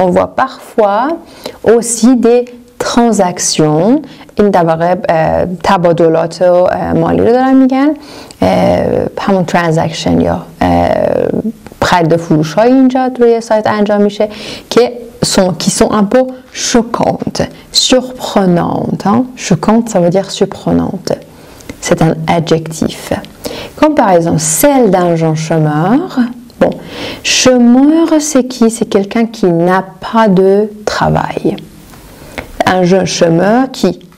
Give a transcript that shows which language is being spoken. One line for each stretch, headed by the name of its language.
French: On voit parfois aussi des transactions.
Persian: این در واقع تبادلات مالی رو دارن میگن، همون transaction یا خرید و فروش های اینجا روی سایت انجام میشه که
French: qui sont un peu choquantes, surprenantes. Hein? Choquante, ça veut dire surprenante. C'est un adjectif. Comme par exemple celle d'un jeune chômeur. Bon, chômeur, c'est qui? C'est quelqu'un qui n'a pas de travail. Un jeune chômeur qui,